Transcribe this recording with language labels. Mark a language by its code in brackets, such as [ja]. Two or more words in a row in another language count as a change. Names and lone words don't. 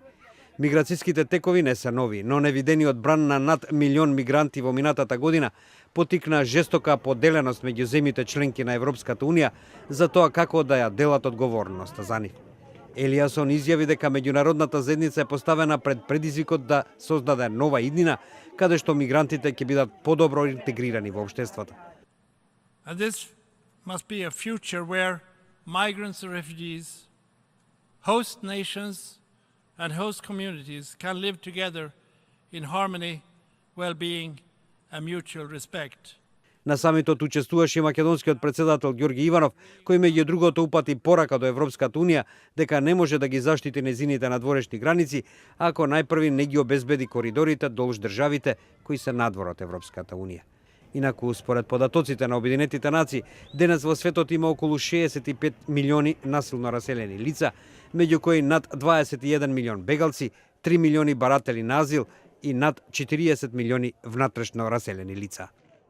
[mk] Миграцијските текови не се нови, но невидениот бран на над 1 милион мигранти во минатата година потикна жестока поделеност меѓу земјите членки на Европската Унија за тоа како да ја делат одговорноста за нив. Елиасон изјави дека меѓународната заедница е поставена пред предизвикот да создаде нова иднина, каде што мигрантите ќе бидат подобро интегрирани во општеството. [en] And this must be a future where migrants and refugees, host nations and host communities can live together in harmony, well-being and mutual respect. [mk] На самитот учествуваше и македонскиот председател Ѓорги Иванов, кој меѓу другото упати порака до Европската Унија дека не може да ги заштити незините надворешни граници ако најпрви не ги обезбеди коридорите долж државите кои се надвор од Европската Унија. Инаку, според податоците на Обединетите нации, денес во светот има околу 65 милиони насилно раселени лица, меѓу кои над 21 милион бегалци, 3 милиони баратели на азил и над 40 милиони внатрешно раселени лица.